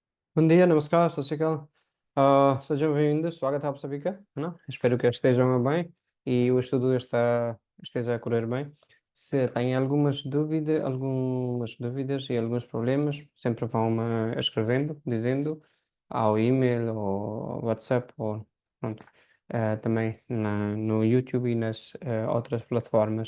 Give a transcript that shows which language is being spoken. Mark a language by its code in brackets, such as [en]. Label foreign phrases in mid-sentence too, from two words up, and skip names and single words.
[pt] Bom dia, namaskar, [pa] ਸਤ ਸ੍ਰੀ ਅਕਾਲ. [pt] Sejam bem-vindos, [hi] स्वागत है आप सभी का, है ना? [pt] Espero que estejam bem e o estudo esteja a correr bem. Se têm algumas dúvidas e alguns problemas, sempre vão-me escrevendo, dizendo ao e-mail ou WhatsApp ou pronto, também no YouTube e nas outras plataformas.